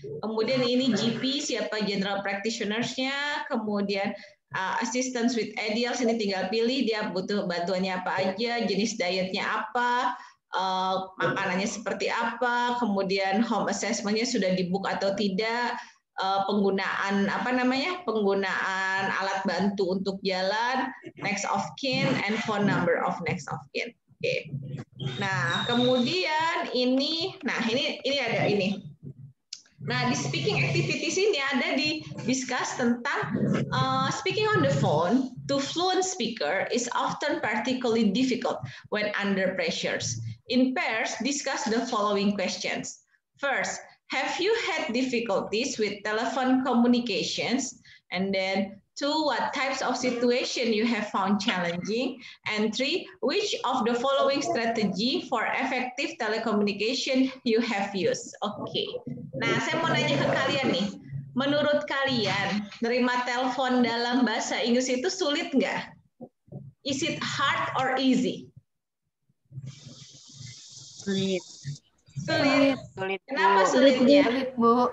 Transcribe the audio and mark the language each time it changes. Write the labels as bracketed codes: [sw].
[id] Kemudian ini GP, siapa general practitioners-nya, kemudian assistance with ideals, ini tinggal pilih dia butuh bantuannya apa aja, jenis dietnya apa, makanannya seperti apa, kemudian home assessment-nya sudah di-book atau tidak, penggunaan penggunaan alat bantu untuk jalan, [en] next of kin, and phone number of next of kin. [id] Oke. Nah, kemudian ini ada ini. Nah, di speaking activities ini ada discuss tentang [en] speaking on the phone to fluent speaker is often particularly difficult when under pressures. In pairs, discuss the following questions. First, have you had difficulties with telephone communications? And then 2, what types of situation you have found challenging? And 3, which of the following strategy for effective telecommunication you have used? [id] Oke. Nah, saya mau nanya ke kalian nih. Menurut kalian, nerima telepon dalam bahasa Inggris itu sulit nggak? [en] Is it hard or easy? [id] Sulit. Sulit. Sulit. Kenapa sulitnya? Sulit, Bu.